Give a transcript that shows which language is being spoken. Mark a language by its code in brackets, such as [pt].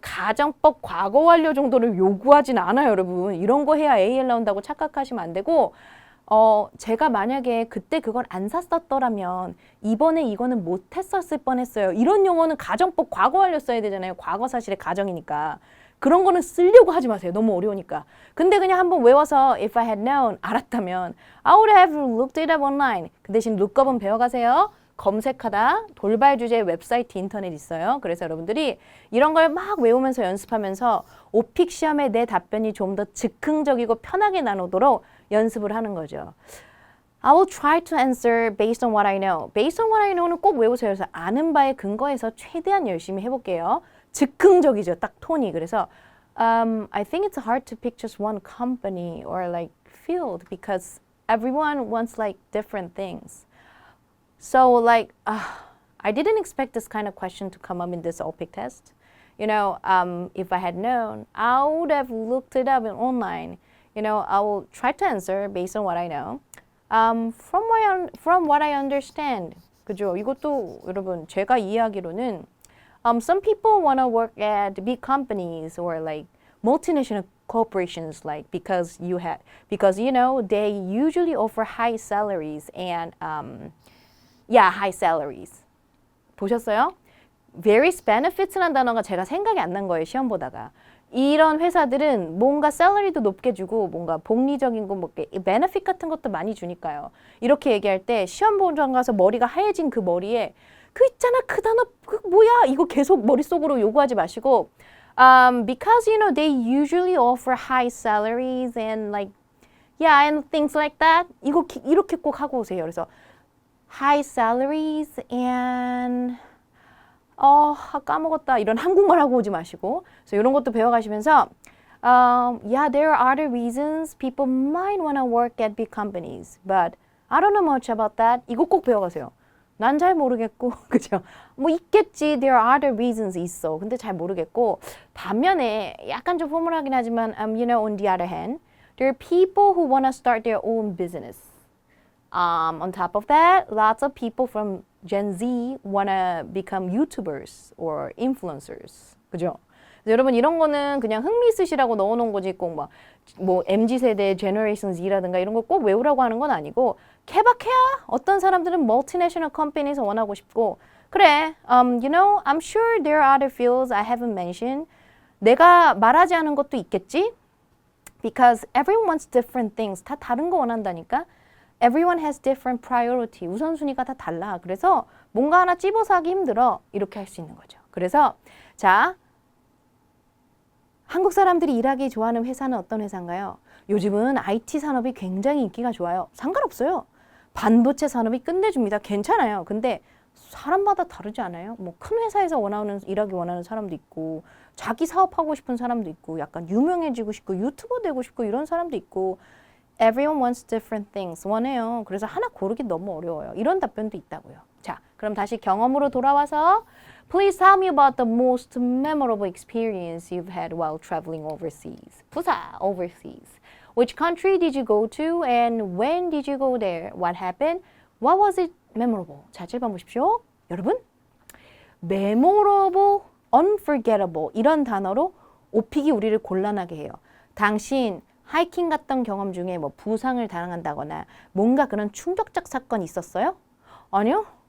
[ko] 가정법 과거 완료 정도를 요구하진 않아요, 여러분. 이런 거 해야 AL 나온다고 착각하시면 안 되고 제가 만약에 그때 그걸 안 샀었더라면 이번에 이거는 못 했었을 뻔했어요. 이런 용어는 가정법 과거 완료 써야 되잖아요. 과거 사실의 가정이니까. 그런 거는 쓰려고 하지 마세요. 너무 어려우니까. 근데 그냥 한번 외워서 [en] if I had known, [ko] 알았다면 [en] I would have looked it up online. [ko] 그 대신 lookup은 배워가세요. 검색하다, 돌발 주제 웹사이트 인터넷 있어요. 그래서 여러분들이 이런 걸 막 외우면서 연습하면서 오픽 시험에 내 답변이 좀 더 즉흥적이고 편하게 나오도록 연습을 하는 거죠. [en] I will try to answer based on what I know. Based on what I know는 [ko] 꼭 외우세요. 그래서 아는 바에 근거해서 최대한 열심히 해볼게요. 즉흥적이죠. 딱 톤이. [en] 그래서 I think it's hard to pick just one company or like field because everyone wants like different things. So like I didn't expect this kind of question to come up in this OPIC test. You know, if I had known, I would have looked it up online. You know, I will try to answer based on what I know. From what I understand. [ko] 그죠? 이것도 여러분 제가 이해하기로는 [en] some people want to work at big companies or like multinational corporations like because you know they usually offer high salaries and high salaries. [ko] 보셨어요? [en] Various benefits [ko] 라는 단어가 제가 생각이 안 난 거예요. 시험 보다가. 이런 회사들은 뭔가 샐러리도 높게 주고 뭔가 복리적인 거 뭐 베네핏 같은 것도 많이 주니까요. 이렇게 얘기할 때 시험 보장 가서 머리가 하얘진 그 머리에 그 있잖아 그 단어 그 뭐야 이거 계속 머릿속으로 요구하지 마시고 [en] because you know they usually offer high salaries and like and things like that [ko] 이거 이렇게 꼭 하고 오세요. 그래서 [en] high salaries and [ko] 까먹었다. 이런 한국말 하고 오지 마시고. 그래서 이런 것도 배워가시면서 [en] there are other reasons people might want to work at big companies, but I don't know much about that. [ko] 이거 꼭 배워가세요. 난 잘 모르겠고, 그죠? 뭐 있겠지. [en] There are other reasons 있어. [ko] 근데 잘 모르겠고. 반면에 약간 좀 포멀하긴 하지만, [en] you know, on the other hand, there are people who want to start their own business. On top of that, lots of people from Gen Z wanna become YouTubers or influencers. [ko] 그죠? 여러분 이런 거는 그냥 흥미 있으시라고 넣어놓은 거지 꼭 막 뭐 MZ 세대 Generation Z라든가 이런 거 꼭 외우라고 하는 건 아니고 케바케야. 어떤 사람들은 [en] multinational companies [ko] 원하고 싶고 그래. [en] You know, I'm sure there are other fields I haven't mentioned. [ko] 내가 말하지 않은 것도 있겠지? [en] Because everyone wants different things. [ko] 다 다른 거 원한다니까. [en] Everyone has different priority. [ko] 우선순위가 다 달라. 그래서 뭔가 하나 찝어서 하기 힘들어. 이렇게 할 수 있는 거죠. 그래서 자, 한국 사람들이 일하기 좋아하는 회사는 어떤 회사인가요? 요즘은 IT 산업이 굉장히 인기가 좋아요. 상관없어요. 반도체 산업이 끝내줍니다. 괜찮아요. 근데 사람마다 다르지 않아요? 뭐 큰 회사에서 일하기 원하는 사람도 있고 자기 사업하고 싶은 사람도 있고 약간 유명해지고 싶고 유튜버 되고 싶고 이런 사람도 있고 [en] Everyone wants different things. [ko] 원해요. 그래서 하나 고르기 너무 어려워요. 이런 답변도 있다고요. 자, 그럼 다시 경험으로 돌아와서 [en] Please tell me about the most memorable experience you've had while traveling overseas. [ko] 부사, overseas. [en] Which country did you go to and when did you go there? What happened? What was it memorable? [ko] 자, 7번 보십시오. 여러분, memorable, unforgettable 이런 단어로 오픽이 우리를 곤란하게 해요. 당신 하이킹 갔던 경험 중에 뭐 부상을 당한다거나 뭔가 그런 충격적 사건이 있었어요? 아니요.